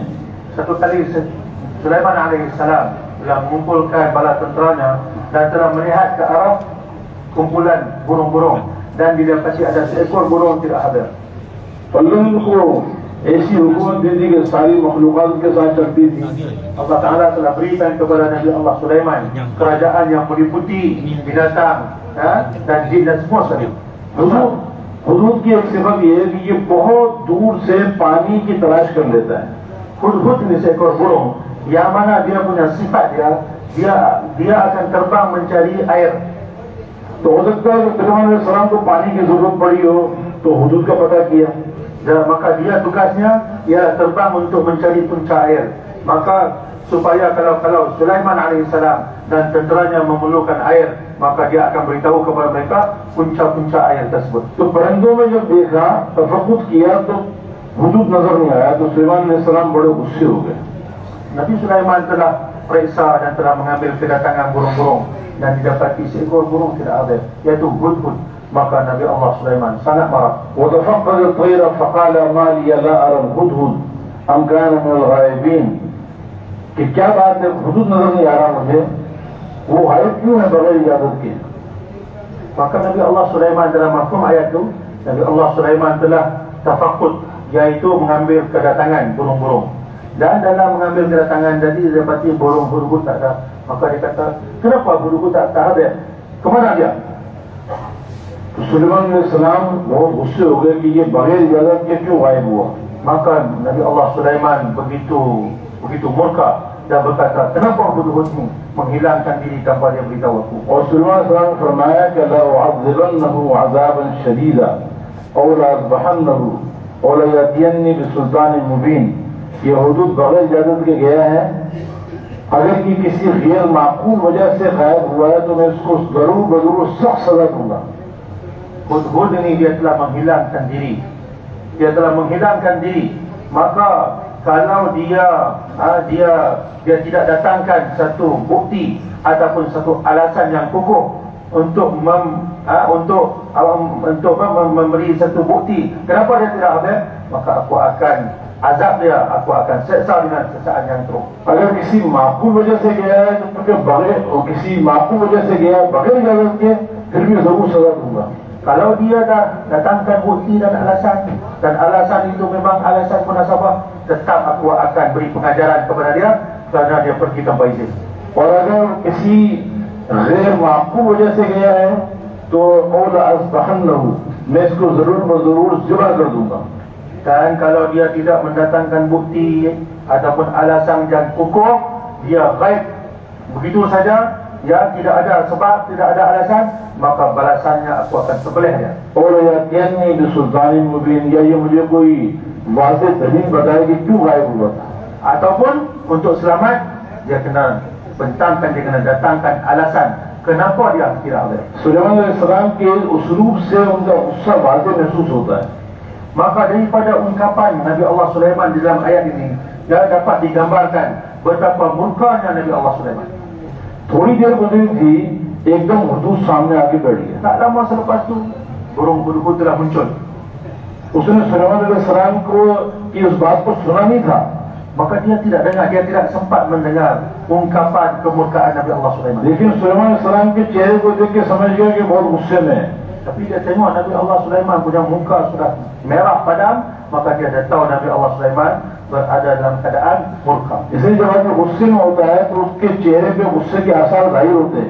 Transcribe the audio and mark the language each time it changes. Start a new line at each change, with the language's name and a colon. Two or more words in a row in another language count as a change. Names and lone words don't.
Malay: Satu kali Sulaiman alaihissalam telah mengumpulkan bala tenteranya dan telah melihat ke arah kumpulan burung-burung dan didapati ada seekor burung tidak hadir.
Hindi: अल्लाह को ऐसी हुकूमत दे दी कि सारी मखलूकात के साथ चलती थी.
Malay: Allah Taala telah berikan kepada Nabi Allah Sulaiman kerajaan yang meliputi binatang dan jin dan semua sekali.
Hindi: हुदूद की एक सिफत ये है कि ये बहुत दूर से पानी की तलाश कर लेता है.
Malay: Hudhud ini seekor burung yang mana dia punya sifat dia akan terbang mencari air.
Hindi: तो हो सकता है कि सुलेमान अलैहिस्सलाम को पानी की जरूरत पड़ी हो तो हुदूद का पता किया.
Malay: Maka dia tugasnya ialah terbang untuk mencari punca air. Maka supaya kalau Sulaiman alaihissalam dan tenteranya memerlukan air, maka dia akan beritahu kepada mereka punca-punca air tersebut.
Hindi: तो परिंदों में जब देखा, तफक्कुर किया तो हुदूद नजर नहीं आया, तो सुलेमान अलैहिस्सलाम बड़े गुस्से हो गए.
Malay: Nabi Sulaiman telah periksa dan telah mengambil kedatangan burung-burung dan didapati seekor burung tidak ada, yaitu hudhud. Maka Nabi Allah Sulaiman sangat marah.
Arabic: وتفقد الطير فقال ما لي لا أرى الهدهد أم كان من الغائبين.
Hindi: कि क्या बात है, हुदूद नजर नहीं आ रहा मुझे. वो गायब क्यों है बगैर इजाजत के?
Malay: Maka Nabi Allah Sulaiman dalam mafhum ayat itu, Nabi Allah Sulaiman telah tafakkud, iaitu mengambil kedatangan burung-burung. Dan dalam mengambil kedatangan tadi dia dapati burung hudhud tak ada. Maka dia kata, kenapa hudhud tak ada? Kemana dia?
Hindi: सुलेमान अलैहिस्सलाम बहुत गुस्से हो गए कि ये बगैर इजाजत के क्यों गायब हुआ.
Malay: Maka Nabi Allah Sulaiman begitu murka dan berkata, kenapa hudhud ini menghilangkan diri tanpa dia beritahu aku?
Hindi: और सुलेमान अलैहिस्सलाम फरमाया कि
Arabic: لأعذبنه عذابا شديدا أو لأذبحنه أو ليأتيني بسلطان مبين.
Hindi: ये हुदूद बगैर इजाजत के गया है. अगर कि किसी गैर माकूल वजह से गायब हुआ है तो मैं इसको जरूर सख्त सजा दूंगा.
Malay: Hudhud ini dia telah menghilangkan diri. Maka kalau dia tidak datangkan satu bukti ataupun satu alasan yang kukuh untuk memberi satu bukti kenapa dia tidak hadir, maka aku akan azab dia, aku akan seksa dengan siksaan yang teruk.
Hindi: अगर किसी माकूल वजह से गया है तो किसी माकूल वजह से गया बगैर इजाजत के फिर भी जरूर सजा दूंगा.
Malay: Kalau dia dah datangkan bukti dan alasan itu memang alasan munasabah, tetap aku akan beri pengajaran kepada dia kerana dia pergi tanpa izin.
Hindi: और अगर किसी गैर माकूल वजह से गया है तो
Arabic: أو لأذبحنه,
Hindi: मैं इसको जरूर ज़िबा कर दूंगा.
Malay: Dan kalau dia tidak mendatangkan bukti ataupun alasan yang kukuh, dia gaib begitu saja, ya tidak ada sebab, tidak ada alasan, maka balasannya aku akan sebelih dia.
Hindi: और
Arabic: يأتيني بسلطان مبين,
Hindi: या ये मुझे कोई वाज़ेह दलील बताए कि क्यों गायब हुआ था.
Malay: Ataupun untuk selamat dia kena bentangkan, dia kena datangkan alasan kenapa dia tidak ada.
Hindi: सुलेमान अलैहिस्सलाम के उसलूब से उनका गुस्सा वाज़ेह महसूस होता है.
Malay: Maka daripada ungkapan Nabi Allah Sulaiman di dalam ayat ini, dia dapat digambarkan betapa murkanya Nabi Allah Sulaiman.
Hindi: थोड़ी देर गुजरी थी, एकदम हुदूद सामने आके बैठ गया.
Malay: Tak lama selepas itu burung hudhud telah muncul.
Hindi: उसने सुलेमान अलैहिस्सलाम को कि उस बात को सुना नहीं था.
Malay: Maka dia tidak sempat mendengar ungkapan kemurkaan Nabi Allah Sulaiman.
Hindi: लेकिन सुलेमान अलैहिस्सलाम के चेहरे को देख के समझ गया कि बहुत गुस्से में है.
Malay: Tapi dia tengok Nabi Allah Sulaiman punya muka sudah merah padam, maka dia dah tahu Nabi Allah Sulaiman berada dalam keadaan murka.
Hindi: इसलिए जब आदमी गुस्से में होता है तो उसके चेहरे पे गुस्से के आसार जाहिर होते हैं.